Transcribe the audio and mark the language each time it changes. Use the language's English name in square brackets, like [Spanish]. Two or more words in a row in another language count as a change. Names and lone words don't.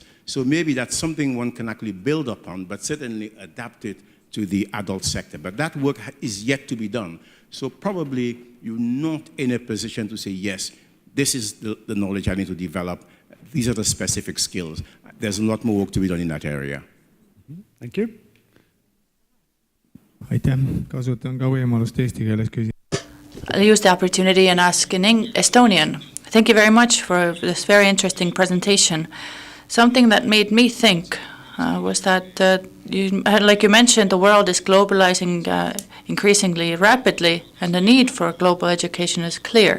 [English] So maybe that's something one can actually build upon, but certainly adapt it to the adult sector. But that work is yet to be done. So probably you're not in a position to say, yes, this is the knowledge I need to develop. These are the specific skills. There's a lot more work to be done in that area. Thank you. [Estonian] Aitäh, kasutan ka võimalust eesti keeles küsida. [English] I'll use the opportunity and ask in Estonian. Thank you very much for this very interesting presentation. Something that made me think was that, like you mentioned, the world is globalizing increasingly rapidly, and the need for global education is clear.